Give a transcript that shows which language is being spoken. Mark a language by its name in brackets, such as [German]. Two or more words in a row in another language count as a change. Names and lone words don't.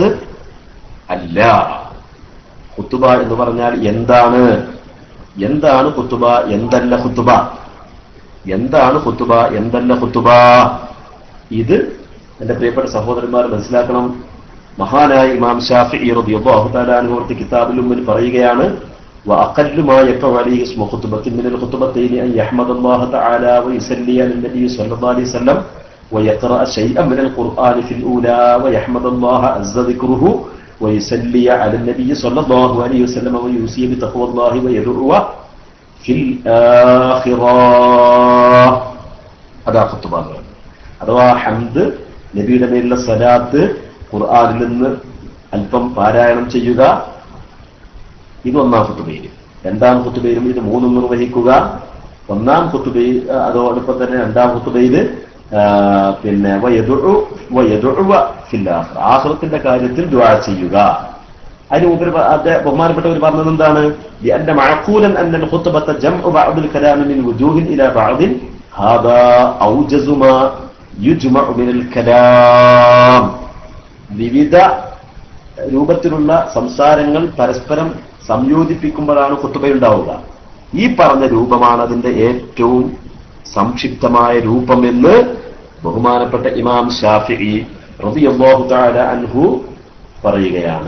[Malayalam] അല്ല. ഖുത്ബ എന്ന് പറഞ്ഞാൽ എന്താണ്? എന്താണ് ഖുത്ബ? എന്തല്ല ഖുത്ബ? എന്താണ് ഖുത്ബ? എന്തല്ല ഖുത്ബ? ഇത് എന്റെ പ്രിയപ്പെട്ട സഹോദരന്മാർ മനസ്സിലാക്കണം. മഹാനായ ഇമാം ശാഫിഈ [Arabic] رضي الله تعالى عنه [Malayalam] കിതാബിൽ മുന്നിൽ പറയുകയാണ്, [Arabic] وأقل ما يقع عليه اسم خطبة من الخطبتين أن يحمد الله تعالى ويصلي على النبي صلى الله عليه وسلم ويقرأ شيئا من القرآن في الأولى ويحمد الله عز ذكره ويصلي على النبي صلى الله عليه وسلم ويوصي بتقوى الله ويدعو في الآخرة. هذا خطبة. [Malayalam] അഥവാ ഹംദ്, നബിയുടെ മേലുള്ള സലാത്ത്, ഖുർആനിൽ നിന്ന് അല്പം പാരായണം ചെയ്യുക, ഇതൊന്നാം ഖുത്ബയിൽ. രണ്ടാം ഖുത്ബയിലും ഇത് മൂന്നും നിർവഹിക്കുക. ഒന്നാം ഖുത്ബയിൽ അതോടൊപ്പം തന്നെ രണ്ടാം ഖുത്ബയിൽ പിന്നെ ആഖിറത്തിന്റെ കാര്യത്തിൽ ദുആ ചെയ്യുക. അതിന് മുമ്പ് ബഹുമാനപ്പെട്ടവർ പറഞ്ഞത് എന്താണ്? [Arabic] لأن معقولا أن الخطبة جمع بعض الكلام من وجوه إلى بعض هذا أوجز ما يجمع من الكلام. [Malayalam] വിവിധ രൂപത്തിലുള്ള സംസാരങ്ങൾ പരസ്പരം സംയോജിപ്പിക്കുമ്പോഴാണ് ഖുത്ബയുണ്ടാവുക. ഈ പറഞ്ഞ രൂപമാണ് അതിന്റെ ഏറ്റവും സംക്ഷിപ്തമായ രൂപമെന്ന് ബഹുമാനപ്പെട്ട ഇമാം ശാഫിഈ [Arabic] رضي الله تعالى عنه [Malayalam] പറയുകയാണ്.